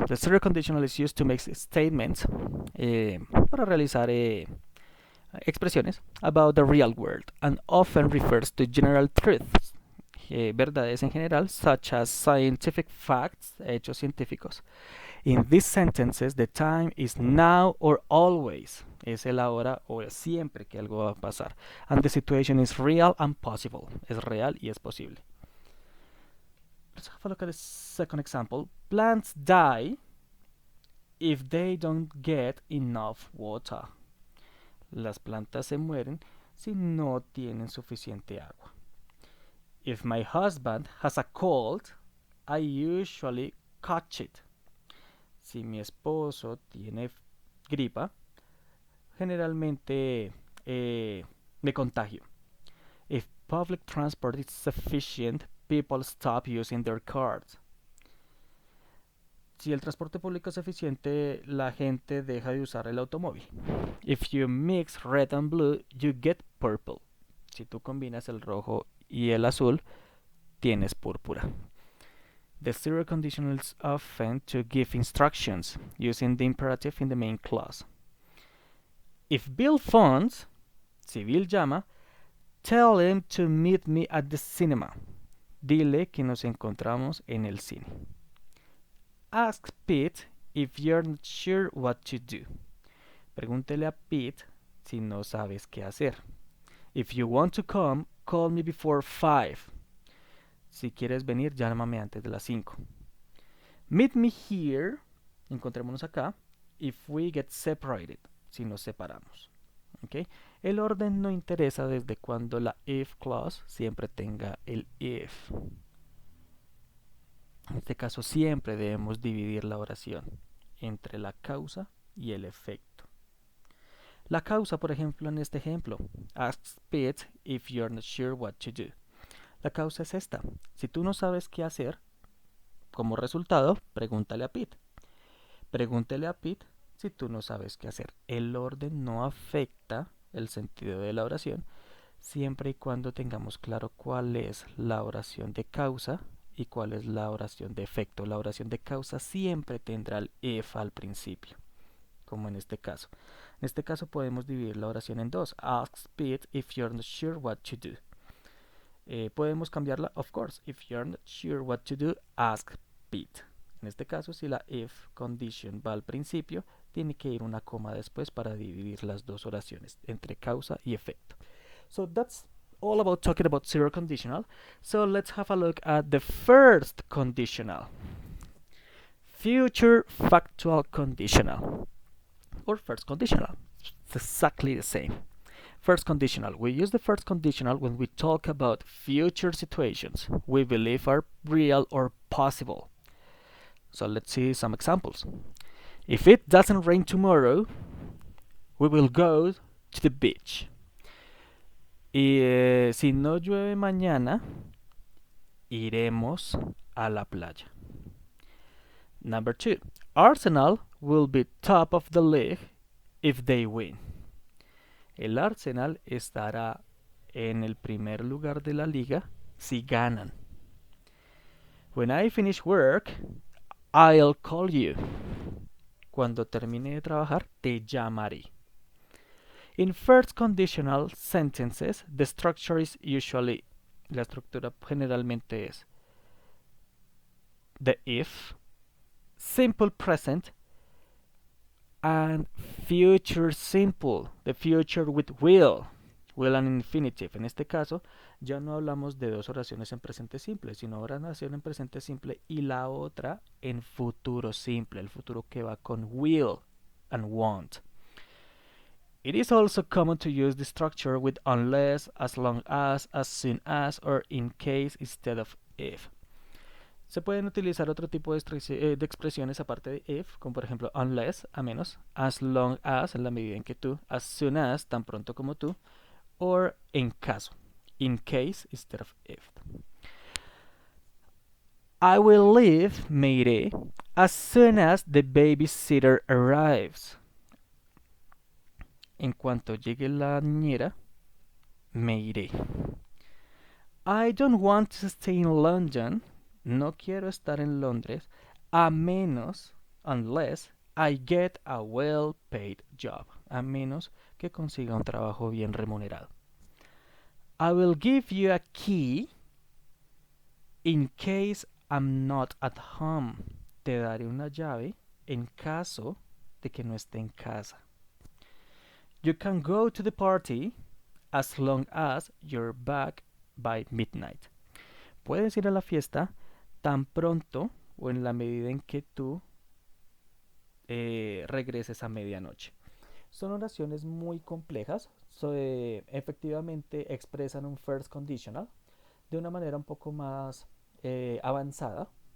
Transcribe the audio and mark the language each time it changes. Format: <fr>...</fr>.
<en>The zero conditional is used to make statements</en> <es>para realizar expresiones</es> <en>about the real world and often refers to general truths,</en> <es>verdades en general,</es> <en>such as scientific facts,</en> <es>hechos científicos.</es> <en>In these sentences, the time is now or always.</en> <es>Es el ahora o el siempre que algo va a pasar.</es> <en>And the situation is real and possible.</en> <es>Es real y es posible.</es> <en>Let's have a look at the second example. Plants die if they don't get enough water.</en> <es>Las plantas se mueren si no tienen suficiente agua.</es> <en>If my husband has a cold, I usually catch it.</en> <es>Si mi esposo tiene gripa, generalmente me contagio.</es> <en>If public transport is sufficient, people stop using their cars.</en> <es>Si el transporte público es eficiente, la gente deja de usar el automóvil.</es> <en>If you mix red and blue, you get purple.</en> <es>Si tú combinas el rojo y el azul, tienes púrpura.</es> <en>The zero conditional is often to give instructions using the imperative in the main clause. If Bill phones,</en> <es>si Bill llama,</es> <en>tell him to meet me at the cinema.</en> <es>Dile que nos encontramos en el cine.</es> <en>Ask Pete if you're not sure what to do.</en> <es>Pregúntele a Pete si no sabes qué hacer.</es> <en>If you want to come, call me before 5.</en> <es>Si quieres venir, llámame antes de las 5.</es> <en>Meet me here,</en> <es>encontrémonos acá,</es> <en>if we get separated,</en> <es>si nos separamos. ¿Okay? El orden no interesa desde cuando la if clause siempre tenga el if. En este caso siempre debemos dividir la oración entre la causa y el efecto. La causa, por ejemplo, en este ejemplo,</es> <en>ask Pete if you're not sure what to do.</en> <es>La causa es esta. Si tú no sabes qué hacer, como resultado, pregúntale a Pete. Pregúntele a Pete si tú no sabes qué hacer. El orden no afecta el sentido de la oración siempre y cuando tengamos claro cuál es la oración de causa y cuál es la oración de efecto. La oración de causa siempre tendrá el if al principio, como en este caso. En este caso podemos dividir la oración en dos.</es> <en>Ask Pete if you're not sure what to do.</en> <es>Podemos cambiarla,</es> <en>of course. If you're not sure what to do, ask Pete.</en> <es>En este caso, si la if condition va al principio, tiene que ir una coma después para dividir las dos oraciones entre causa y efecto.</es> <en>So that's all about talking about zero conditional. So let's have a look at the first conditional. Future factual conditional. Or first conditional. It's exactly the same. First conditional. We use the first conditional when we talk about future situations we believe are real or possible. So let's see some examples. If it doesn't rain tomorrow, we will go to the beach.</en> <es>Y si no llueve mañana, iremos a la playa.</es> <en>Number 2. Arsenal will be top of the league if they win.</en> <es>El Arsenal estará en el primer lugar de la liga si ganan.</es> <en>When I finish work, I'll call you.</en> <es>Cuando termine de trabajar, te llamaré.</es> <en>In first conditional sentences, the structure is usually,</en> <es>la estructura generalmente es</es> <en>the if, simple present, and future simple, the future with will and infinitive.</en> <es>En este caso, ya no hablamos de dos oraciones en presente simple, sino una oración en presente simple y la otra en futuro simple, el futuro que va con</es> <en>will and want. It is also common to use the structure with unless, as long as soon as, or in case instead of if.</en> <es>Se pueden utilizar otro tipo de expresiones aparte de if, como por ejemplo unless, a menos,</es> <en>as long as,</en> <es>en la medida en que tú,</es> <en>as soon as,</en> <es>tan pronto como tú, or en caso,</es> <en>in case instead of if. I will leave,</en> <es>me iré,</es> <en>as soon as the babysitter arrives.</en> <es>En cuanto llegue la niñera, me iré.</es> <en>I don't want to stay in London.</en> <es>No quiero estar en Londres a menos, unless, I get a well-paid job. A menos que consiga un trabajo bien remunerado.</es> <en>I will give you a key in case I'm not at home.</en> <es>Te daré una llave en caso de que no esté en casa.</es> <en>You can go to the party as long as you're back by midnight.</en> <es>Puedes ir a la fiesta tan pronto o en la medida en que tú regreses a medianoche. Son oraciones muy complejas, efectivamente expresan un first conditional de una manera un poco más avanzada.</es>